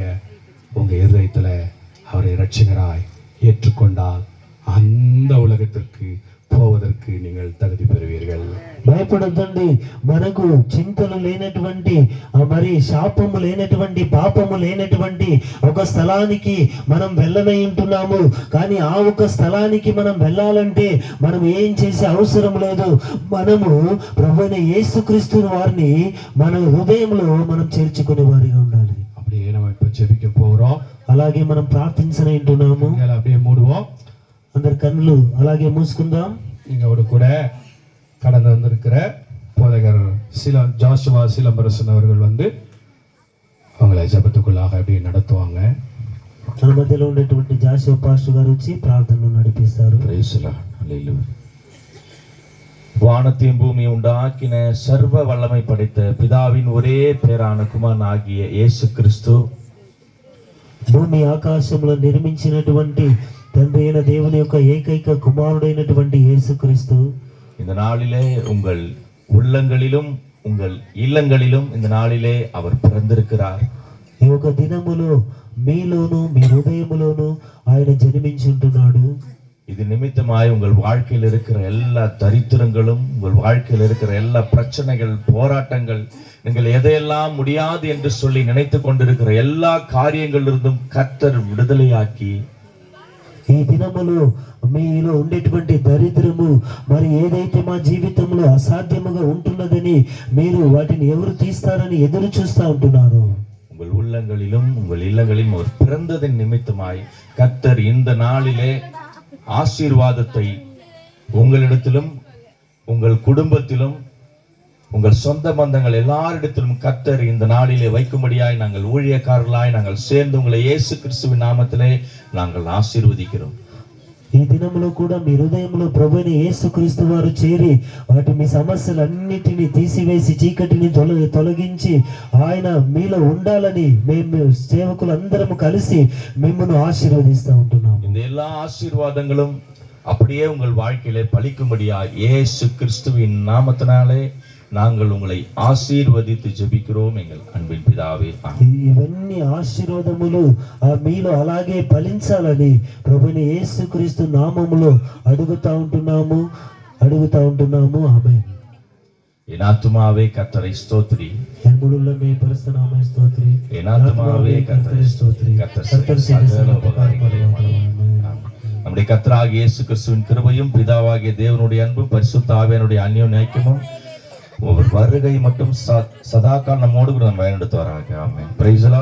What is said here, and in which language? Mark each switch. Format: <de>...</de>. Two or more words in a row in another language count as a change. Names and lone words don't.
<ta>உங்க இருதயத்துல அவரை இரட்சகராய் ஏற்றுக்கொண்டால் அந்த உலகத்திற்கு పోవదற்கு நீங்கள் தகுதி பெறுவீர்கள்.</ta> <te>భయపడొద్దండి. మనకు చింతలు లేనటువంటి మరి శాపము లేనటువంటి పాపము లేనటువంటి ఒక స్థలానికి మనం వెళ్ళనై ఉంటున్నాము. కానీ ఆ ఒక స్థలానికి మనం వెళ్ళాలంటే మనం ఏం చేసే అవసరం లేదు. మనము ప్రభువైన యేసుక్రీస్తు వారిని మన హృదయంలో మనం చేర్చుకునే వారిగా ఉండాలి.</te> <ta>அப்படியே நம்ம இப்ப ஜெபிக்க போறோம்.</ta> <te>అలాగే మనం ప్రార్థించనై ఉంటున్నాము.</te> <ta>அப்படியே மூடுவோம்.</ta> <te>అందరి కన్నులు అలాగే మూసుకుందాం.</te> <ta>இங்கோட கூட கடந்து வந்திருக்கிற போதகர் ஜாஷுவா சிலம்பரசன் அவர்கள் வந்து அவங்களை ஜெபத்துக்குள்ளாக அப்படியே நடத்துவாங்க.</ta> <te>మన మధ్యలో ఉండేటువంటి జాషువా పాస్టర్ గారు వచ్చి ప్రార్థనలు నడిపిస్తారు.</te> <en>Praise the Lord. Hallelujah.</en> <ta>வானத்தையும் பூமி உண்டாக்கின சர்வ வல்லமை படைத்த பிதாவின் ஒரே பேரான குமாரன் ஆகிய இயேசு கிறிஸ்து,</ta> <te>భూమి ఆకాశంలో నిర్మించినటువంటి తండ్రి అయిన దేవుని యొక్క ఏకైక కుమారుడైనటువంటి యేసుక్రీస్తు</te> <ta>இந்த நாளிலே உங்கள் உள்ளங்களிலும் உங்கள் இல்லங்களிலும் இந்த நாளிலே அவர் பிறந்திருக்கிறார்.</ta> <te>ఈ ఒక దినములో మీలోను మీ హృదయములోను ఆయన జన్మించుంటున్నాడు.</te> <ta>இது நிமித்தமாய் உங்கள் வாழ்க்கையில் இருக்கிற எல்லா தரித்திரங்களும், உங்கள் வாழ்க்கையில் இருக்கிற எல்லா பிரச்சனைகள், போராட்டங்கள், நீங்கள் எதையெல்லாம் முடியாது என்று சொல்லி நினைத்து கொண்டிருக்கிற எல்லா காரியங்களிலிருந்தும் கர்த்தர் விடுதலையாக்கி,</ta> <te>ఈ దినములో మీలో ఉండేటువంటి దరిద్రము మరి ఏదైతే మా జీవితంలో అసాధ్యముగా ఉంటున్నదని మీరు వాటిని ఎవరు తీస్తారని ఎదురు చూస్తూ ఉంటున్నారు.</te> <ta>உங்கள் உள்ளங்களிலும் உங்கள் இல்லங்களிலும் அவர் பிறந்ததின் நிமித்தமாய் கர்த்தர் இந்த நாளிலே ஆசீர்வாதத்தை உங்களிடத்திலும் உங்கள் குடும்பத்திலும் உங்கள் சொந்த பந்தங்கள் எல்லாரிடத்திலும் கர்த்தர் இந்த நாளிலே வைக்கும்படியாய் நாங்கள் ஊழியக்காரர்களாய் நாங்கள் சேர்ந்து உங்களை இயேசு கிறிஸ்துவின் நாமத்திலே நாங்கள் ஆசீர்வதிக்கிறோம்.</ta> <te>ఈ దినములో కూడా మీ హృదయంలో ప్రభువైన యేసుక్రీస్తు వారు చేరి వాటి మీ సమస్యలన్నిటినీ తీసివేసి చీకటిని తొలగించి ఆయన మీలో ఉండాలని మేము సేవకులందరము కలిసి మిమ్మల్ని ఆశీర్వదిస్తూ ఉంటున్నాము.</te> <ta>இந்த எல்லா ஆசீர்வாதங்களும் அப்படியே உங்கள் வாழ்க்கையிலே பலிக்கும்படியாய் இயேசு கிறிஸ்துவின் நாமத்தினாலே நாங்கள் உங்களை ஆசீர்வதித்து ஜெபிக்கிறோம் எங்கள் அன்பின் பிதாவே.</ta> <te>ఇవన్నీ ఆశీర్వాదములు మీలో అలాగే ఫలించాలని ప్రభువైన యేసుక్రీస్తు నామములో అడుగుతా ఉంటున్నాము. ఆమేన్.</te> <ta>என் ஆத்துமாவே கர்த்தரை ஸ்தோத்திரி, என் முழுமே பரிசுத்த நாமத்தை ஸ்தோத்திரி. என் ஆத்துமாவே கர்த்தரை ஸ்தோத்திரி. கர்த்தர் சகல உபகாரங்களையும் நம்முடைய கர்த்தராகிய இயேசு கிறிஸ்துவின் கிருபையும் பிதாவாகிய தேவனுடைய அன்பும் பரிசுத்த ஆவியானுடைய அந்யோன்ய ஐக்கியமும் ஒவ்வொரு வருகை மட்டும் சதாகால் நம்மோடு கூட நம்ம பயனெடுத்து வராங்க.</ta>